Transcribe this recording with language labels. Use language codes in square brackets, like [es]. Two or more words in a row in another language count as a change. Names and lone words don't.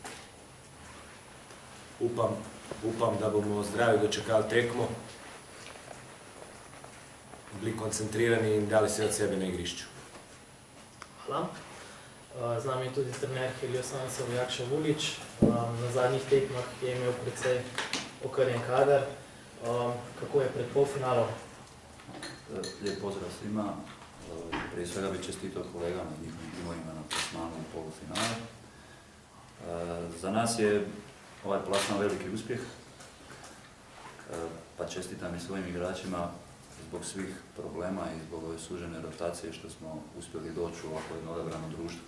[sl] Upam, da bomo zdravi dočekali tekmo, bili koncentrirani in dali se od sebe na igrišču. Hvala. Z nami je tudi trener Helios Sansa Jakša Vulić. Na zadnjih tekmah je imel precej okrnjen kader. Kako je pred polfinalom? [hr] Lijep pozdrav svima. Prije svega bih čestitao kolegama i njihovim timovima na plasmanu u polufinalu. Za nas je ovaj plasman veliki uspjeh, pa čestitam i svojim igračima zbog svih problema i zbog ove sužene rotacije što smo uspjeli doći u ovako jedno odabrano društvo.